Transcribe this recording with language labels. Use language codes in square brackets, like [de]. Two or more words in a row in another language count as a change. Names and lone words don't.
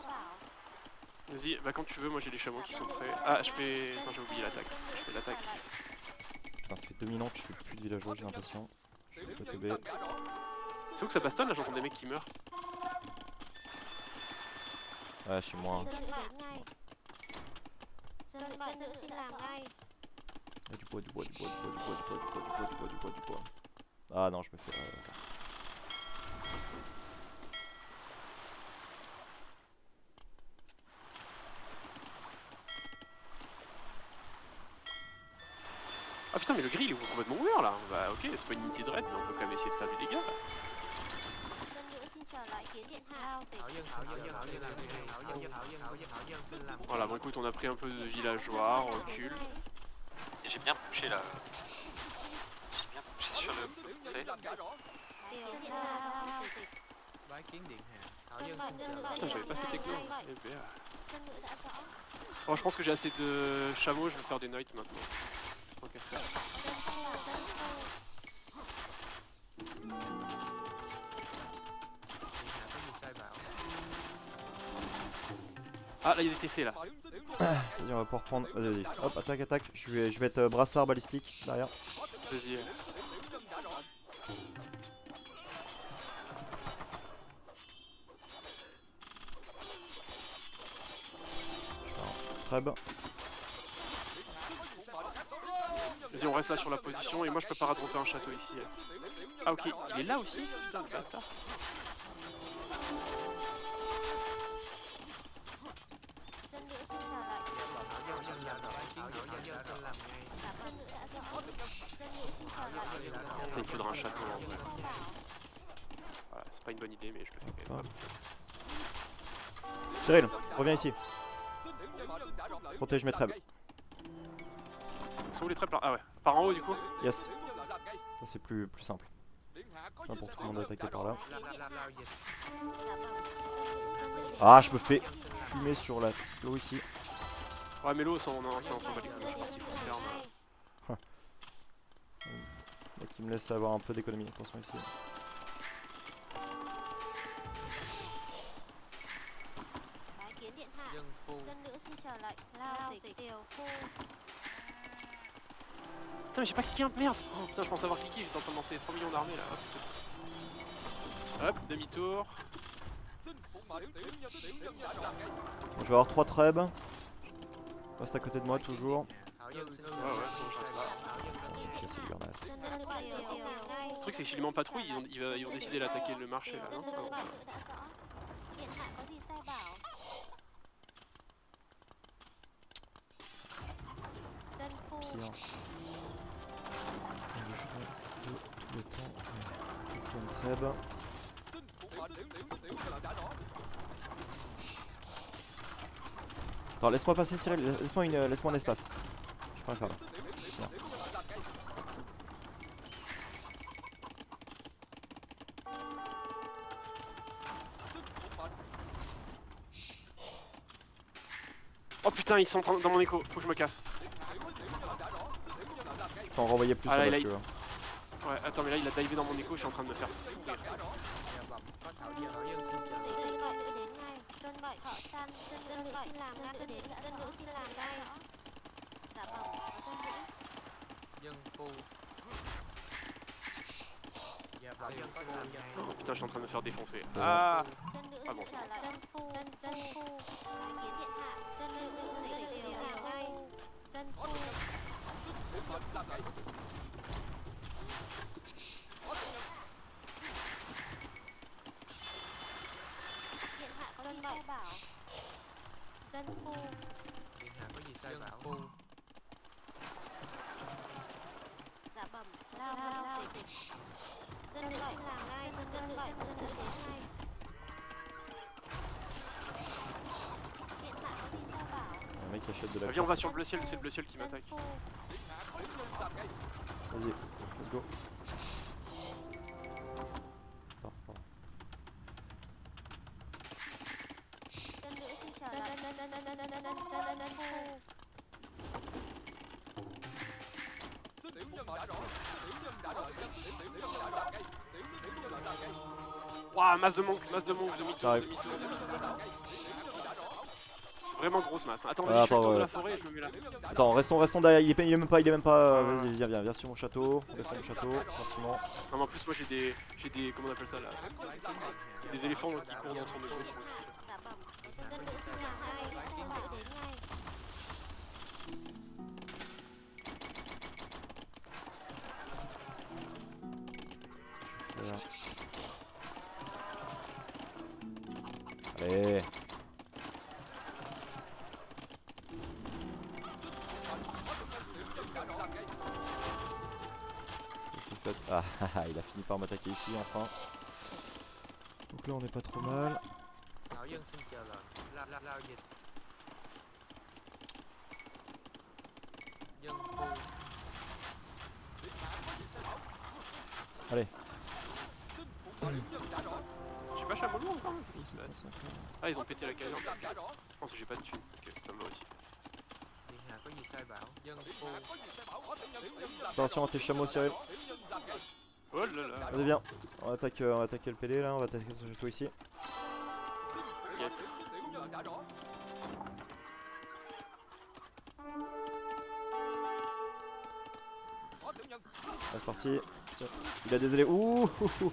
[fr] Vas-y, bah quand tu veux, moi j'ai les chameaux qui sont prêts. Ah, je fais. Attends, j'ai oublié l'attaque. Je fais l'attaque. Putain, ça fait 2000 ans que je fais plus de villageois, j'ai l'impression. Je vais teubé. C'est où que ça bastonne là? J'entends des mecs qui meurent. Ouais, chez moi. [vi] dân nữ đến ngay dân nữ xin làm ngay [fr] Il y a du bois, du bois, du bois, du bois, du bois, du bois, du bois, du bois, du bois, du bois, du bois. Ah non, je me fais. Ah putain, mais le gris il est complètement ouvert là. Bah ok, c'est pas une unité de raid, mais on peut quand même essayer de faire du dégât là. [vi] dân nữ xin trở lại kiến điện hạ lao dịch Thảo Dân xin làm ngay. Thảo Dân xin làm. [fr] Voilà, bon écoute, on a pris un peu de villageois, on recule. Et j'ai bien poussé là. J'ai bien poussé sur le C. [vi] điều điện hạ lao dịch Bái kiến Điện hạ. Thảo Dân xin chờ lệnh. [fr] Putain, j'avais pas cette techno. Eh ben, [vi] dân nữ đã rõ [fr] bon, je pense que j'ai assez de chameaux, je vais faire des knights maintenant. Tant qu'à faire. [vi] dân xin là dân phu Điện hạ có gì sai bảo. [fr] Ah là il y a des TC là. Vas-y, on va pouvoir prendre. Vas-y, vas-y. Hop, attaque, attaque. Je vais être brassard balistique derrière. Vas-y. Très bien. Vas-y on reste là sur la position et moi je peux pas redropper un château ici. Ah ok, il est là aussi. Putain le bâtard. [vi] Dân nữ xin chào lại. Thảo dân xin làm rồi. Thảo dân xin làm ngay. Dân nữ đã rõ. Dân nữ xin chào lại. [fr] Ça il me faudra un château en vrai. [vi] Sai bảo. [fr] Voilà, c'est pas une bonne idée mais je le fais quand même. Cyril, reviens ici. Protège mes trèbes. Sont où les traits par... Ah ouais, par en haut du coup. Yes. Ça c'est plus simple. Pas pour tout le monde attaquer par là. Ah, je me fais fumer sur la l'eau ici. Ouais mais l'eau on s'en bat les couilles, je pense qu'il faut faire Là, qui me laisse avoir un peu d'économie. Attention ici. [vi] Bái kiến điện hạ. Dân phu. Dân nữ xin chờ lệnh. Lao dịch tiểu phu. [fr] Putain mais j'ai pas cliqué un... Merde oh, putain je pensais avoir cliqué, j'étais en train de lancer 3 millions d'armées là. Hop, demi-tour. Bon, je vais avoir 3 trèbes. Reste à côté de moi toujours. [vi] Thảo dân xin [fr] Ouais, [vi] làm [fr] ouais, [vi] rồi. [fr] bon, je reste là. [vi] Thảo dân [fr] Oh, c'est cassé le garnas. [vi] Dân nữ đã tiểu ngay. [fr] Le truc c'est que si je les mets en patrouille, ils vont décider d'attaquer le marché là, [vi] Dân [fr] non? [vi] nữ đã rõ. Điện hạ có gì sai bảo. Dân phu. [fr] Pire. Le jeu de tout le temps. Quatrième trèbe. Attends, laisse-moi passer Cyril, laisse-moi un espace. Je peux rien faire là. C'est bien. Oh putain, ils sont dans mon écho, faut que je me casse. Je peux en renvoyer plus Ah, là là, si tu veux. Ouais, attends, mais là il a divé dans mon écho, je suis en train de me faire pourrir. [vi] Dạ vâng, có Thảo dân xin chào. Dân gọi nữ đến ngay. Tuân gọi thọ săn. Dân nữ xin làm ngay. Dân nữ xin làm ngay. Dạ vâng. Dân nữ. Dân phu. Dạ vâng, dân xin làm ngay. [fr] Oh putain, je suis en train de me faire défoncer. Ah [vi] Dân nữ [fr] Ah [vi] xin [fr] bon. [vi] trở lại. Dân phu. Dân phu. Bái kiến điện hạ. Dân nữ xin làm ngay. Dân phu. Điện hạ có gì sai bảo. Dân phu. Điện hạ có gì sai bảo. Phu. Dạ bẩm. Lao dịch. Dân nữ xin làm ngay. Dân nữ đến ngay. Điện hạ có gì sai bảo. [fr] Un mec qui achète de la Viens, on corde. va sur le bleu ciel, c'est le bleu ciel qui [vi] Dân [fr] m'attaque. [vi] phu. [fr] Vas-y, [en] let's go. [fr] Attends, pardon. [vi] Dân nữ xin trở lại. Dân phu. [fr] Waouh, masse de monk, demi-tour. J'arrive. Vraiment grosse masse. Attends, Ouais, vas-y, je fais attends, le tour de ouais. la forêt et je me mets là. Attends, restons derrière, il est même pas. Vas-y, viens sur mon château. On défend mon château, gentiment. Non, mais en plus, moi j'ai des. Comment on appelle ça là? Des éléphants qui courent dans son écho. [vi] Dạ bẩm. Dân nữ xin làm ngay. Dân nữ đến ngay. [fr] Je vais faire. Allez. Je le fais. Ah, il a fini par m'attaquer ici enfin. Donc là on est pas trop mal. [vi] Thảo dân xin chờ lệnh. Lao dịch. Dân phu. [fr] Allez. J'ai pas chameau lourd encore. Qu'est-ce qui se passe? Ah, ils ont pété la caserne. Je pense que j'ai pas de thunes. Ok, putain, moi aussi. [vi] Điện hạ có gì sai bảo. Dân phu. [fr] Attention à tes chameaux Cyril. Oh là là. Allez viens. On va attaquer le PD là, on va attaquer ce château ici. Yes. C'est parti. Tiens. Il a des éléphants. Ouh, ouh, ouh.